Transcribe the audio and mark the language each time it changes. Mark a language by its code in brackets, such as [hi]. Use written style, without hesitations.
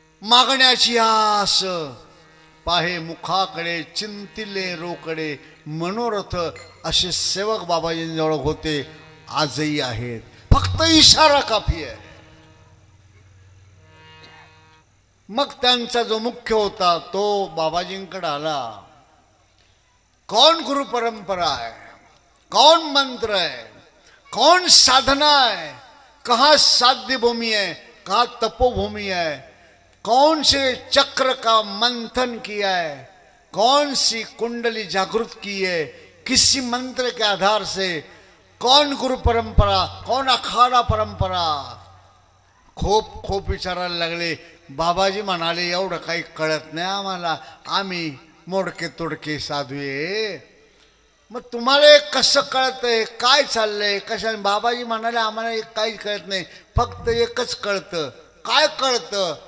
[mr] मागण्याची आस पाहे मुखाकडे, चिंतिले रोकडे मनोरथ, असे सेवक बाबाजींजवळ होते, आजही आहेत. फक्त इशारा काफी आहे. मग त्यांचा जो मुख्य होता तो बाबाजींकडे आला. [hi] कौन गुरु परंपरा है, कौन मंत्र है, कौन साधना है, कहाँ साध्य भूमि है, कहाँ तपोभूमि है, कौन से चक्र का मंथन किया है, कौन सी कुंडली जागृत की है, किसी मंत्र के आधार से, कौन गुरु परंपरा, कौन अखाड़ा परंपरा. [mr] खूप खूप विचारायला लागले. बाबाजी म्हणाले एवढं काही कळत नाही आम्हाला, आम्ही मोडके तोडके साधू आहे. मग तुम्हाला कसं कळतंय, काय चाललंय, कशा. बाबाजी म्हणाले आम्हाला एक काहीच कळत नाही, फक्त एकच कळतं. काय कळतं?